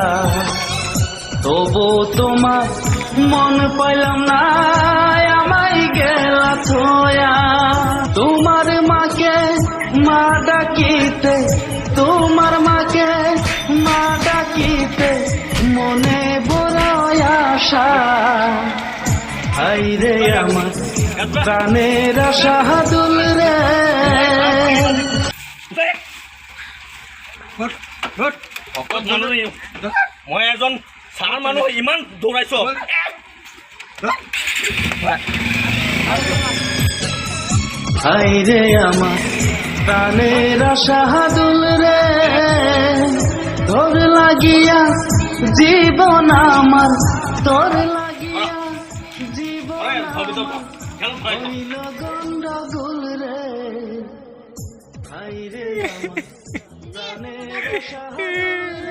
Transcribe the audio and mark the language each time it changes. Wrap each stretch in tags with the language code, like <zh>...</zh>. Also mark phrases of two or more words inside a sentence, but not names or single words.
<bn>তবু তোমার মন পাইলাম না আমায় গেলা থয়া তোমার মাকে মা ডাকিতে তোমার মাকে মা ডাকিতে মনে বড় আশা আইরে আমার প্রাণের শাহাদুল রে</bn> <as>মই এজন চাৰ মানুহ ইমান দৌৰাইছ</as> <bn>আইরে আমার প্রাণের শাহাদুল রে তোর লাগিয়া জীবন আমার তোর লাগিয়া জীবন হইল গন্ডগোল রে আইরে আমার প্রাণের শাহাদুল রে</bn>